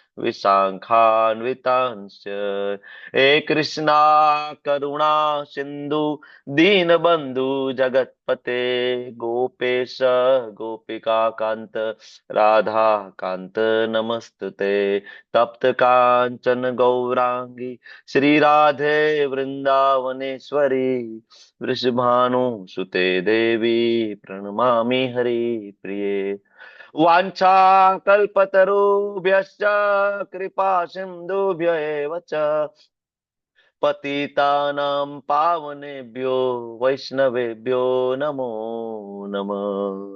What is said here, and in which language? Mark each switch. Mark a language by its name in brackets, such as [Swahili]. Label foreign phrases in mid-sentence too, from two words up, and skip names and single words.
[Sanskrit] વિશાખાન્વિતાંશ્ચ હે કૃષ્ણા કરુણા સિંધુ દીનબંધુ જગતપતે ગોપેશ ગોપિકા કાંત રાધા કાંત નમસ્તુતે તપ્ત કાંચન ગૌરાંગી શ્રી રાધે વૃંદાવનેશ્વરી વૃષભાનુ સુતે દેવી પ્रणमामि हरिप्रिये. वाञ्छा कल्पतरुभ्यश्च कृपा सिन्धुभ्य एव च पतितानां पावनेभ्यो वैष्णवेभ्यो नमो नमः.